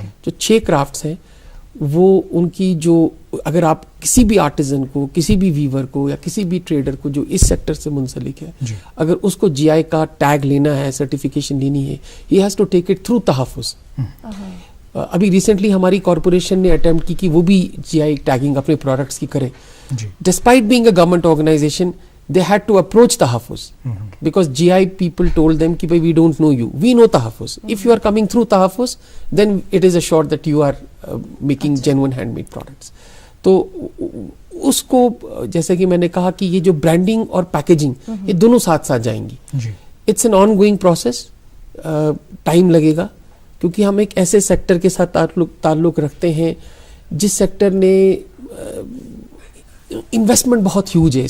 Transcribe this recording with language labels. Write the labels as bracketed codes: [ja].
[hi] जो 6 क्राफ्ट्स हैं वो उनकी जो, अगर आप किसी भी आर्टिजन को, किसी भी वीवर को या किसी भी ट्रेडर को जो इस सेक्टर से मुंसलिक है, अगर उसको GI का टैग लेना है, सर्टिफिकेशन लेनी है, [en] he has to take it through [hi] तहफ़्फ़ुज़. अभी रिसेंटली हमारी कॉरपोरेशन ने अटेम्प्ट की कि वो भी GI टैगिंग अपने प्रोडक्ट्स की करे. [en] despite being a government organization, they had to approach Tahaffuz because GI people told them [hi] कि भाई [en] we don't know you, we know Tahaffuz. If you are coming through Tahaffuz, then it is assured that you are making genuine handmade products. [hi] तो उसको, जैसे कि मैंने कहा कि ये जो ब्रांडिंग और पैकेजिंग ये दोनों साथ साथ जाएंगी. [en] it's an ongoing process, [hi] time लगेगा क्योंकि हम एक ऐसे सेक्टर के साथ ताल्लुक रखते हैं जिस सेक्टर ने इन्वेस्टमेंट बहुत ह्यूज है.